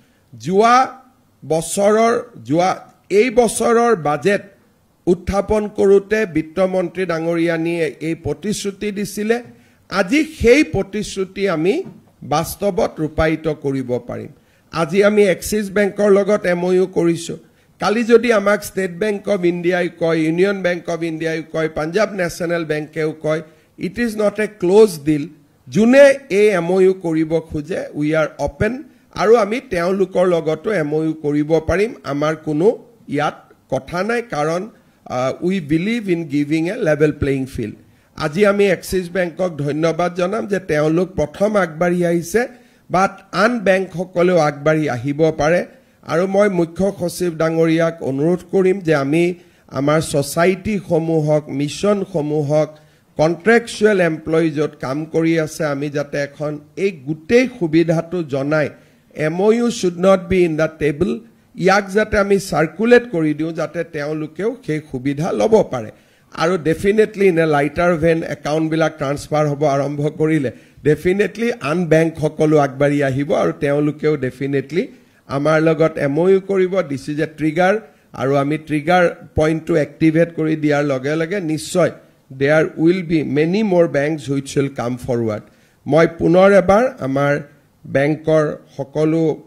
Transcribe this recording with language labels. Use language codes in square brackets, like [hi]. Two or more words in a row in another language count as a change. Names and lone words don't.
[as] এই বছৰৰ বাজেট উত্থাপন কৰোতে বিত্তমন্ত্ৰী ডাঙৰীয়ানীয়ে এই প্ৰতিশ্ৰুতি দিছিলে আজি সেই প্ৰতিশ্ৰুতি আমি বাস্তৱত ৰূপায়িত কৰিব পাৰিম আজি আমি এক্সিস বেংকৰ লগত MOU কৰিছো কালি যদি আমাক ষ্টেট বেংক অফ ইণ্ডিয়াই কয় ইউনিয়ন বেংক অফ ইণ্ডিয়াই কয় পাঞ্জাব নেশ্যনেল বেংকেও কয় [en] it is not a close deal [as] জুনে এই MOU কৰিব খোজে [en] we are open [as] আৰু আমি তেওঁলোকৰ লগতো MOU কৰিব পাৰিম আমাৰ কোনো ইয়াত কথা নাই কাৰণ [en] we believe in giving a level playing field [as] আজি আমি এক্সিস বেংকক ধন্যবাদ জনাম যে তেওঁলোক প্ৰথম আগবাঢ়ি আহিছে বাট আন বেংক সকলেও আগবাঢ়ি আহিব পাৰে আৰু মই মুখ্য সচিব ডাঙৰীয়াক অনুৰোধ কৰিম যে আমি আমাৰ সোসাইটি সমূহক মিশন সমূহক [en] contractual employee [as] য'ত কাম কৰি আছে আমি যাতে এখন এই গোটেই সুবিধাটো জনাই [en] MOU should not be in the table [as] ইয়াক যাতে আমি সার্কুলেট কৰি দিওঁ যাতে তেওঁলোকেও সেই সুবিধা ল'ব পাৰে আৰু [en] definitely in a lighter vein [as] একাউণ্টবিলাক ট্ৰান্সফাৰ হ'ব আৰম্ভ কৰিলে ডেফিনেটলি আন বেংক সকলো আগবাঢ়ি আহিব আৰু তেওঁলোকেও ডেফিনেটলি আমাৰ লগত এমঅইউ কৰিব [en] this is a trigger [as] আৰু আমি [en] trigger point activate [as] কৰি দিয়াৰ লগে লগে নিশ্চয় [en] there will be many more banks which will come forward [as] মই পুনৰ এবাৰ আমাৰ বেংকৰ সকলো